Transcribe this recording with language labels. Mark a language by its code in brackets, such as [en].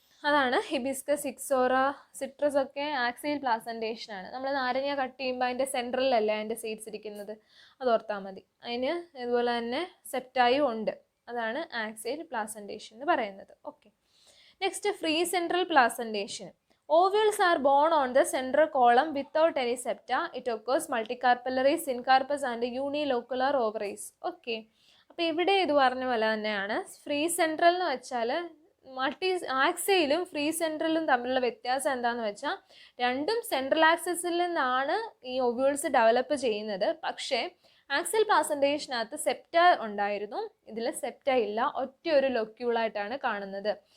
[ml] അതാണ് hibiscus, Ixora, citrus ഒക്കെ axial പ്ലാസൻറ്റേഷനാണ്. നമ്മൾ നാരങ്ങ കട്ട് ചെയ്യുമ്പോൾ അതിൻ്റെ സെൻട്രലല്ലേ അതിൻ്റെ സീഡ്സ് ഇരിക്കുന്നത്, അത് ഓർത്താൽ മതി. അതിന് ഇതുപോലെ തന്നെ സെപ്റ്റായും ഉണ്ട്. അതാണ് ആക്സിയൽ പ്ലാസൻറ്റേഷൻ എന്ന് പറയുന്നത്. Okay. [en] Next free central placentation. Ovules are born on the central column without any septa. It occurs multicarpellary, syncarpus and unilocular ovaries. Okay. [ml] അപ്പോൾ ഇവിടെ ഇത് പറഞ്ഞ പോലെ തന്നെയാണ്. ഫ്രീ സെൻട്രൽ എന്ന് വെച്ചാൽ ആക്സയിലും ഫ്രീ സെൻട്രലും തമ്മിലുള്ള വ്യത്യാസം എന്താണെന്ന് വെച്ചാൽ രണ്ടും സെൻട്രൽ ആക്സിസിൽ നിന്നാണ് ഈ ഒവ്യൂൾസ് ഡെവലപ്പ് ചെയ്യുന്നത്. പക്ഷേ ആക്സിയൽ പ്ലാസൻറ്റേഷനകത്ത് സെപ്റ്റ ഉണ്ടായിരുന്നു, ഇതിൽ സെപ്റ്റ ഇല്ല, ഒറ്റ ഒരു ലൊക്യൂളായിട്ടാണ് കാണുന്നത്.